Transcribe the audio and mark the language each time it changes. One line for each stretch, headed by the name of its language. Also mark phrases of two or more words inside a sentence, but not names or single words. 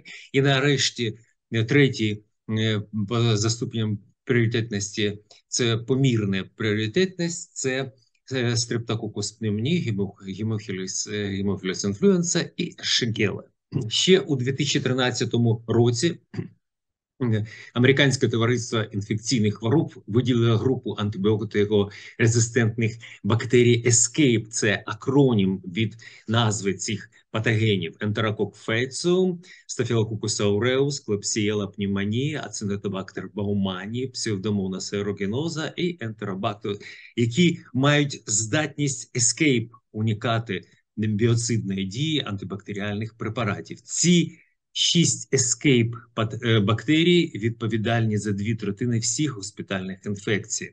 Ukrainian: І нарешті третій за ступенем пріоритетності – це помірна пріоритетність, це стрептококус пневмонії, гемофілус інфлюенса і шигела. Ще у 2013 році Американське товариство інфекційних хвороб виділило групу антибіотикорезистентних бактерій ESCAPE. Це акронім від назви цих патогенів: Enterococcus faecium, Staphylococcus aureus, Klebsiella pneumoniae, Acinetobacter baumannii, Pseudomonas aeruginosa і Enterobacter, які мають здатність ESCAPE уникати біоцидної дії антибактеріальних препаратів. Ці 6 escape бактерій відповідальні за 2/3 всіх госпітальних інфекцій.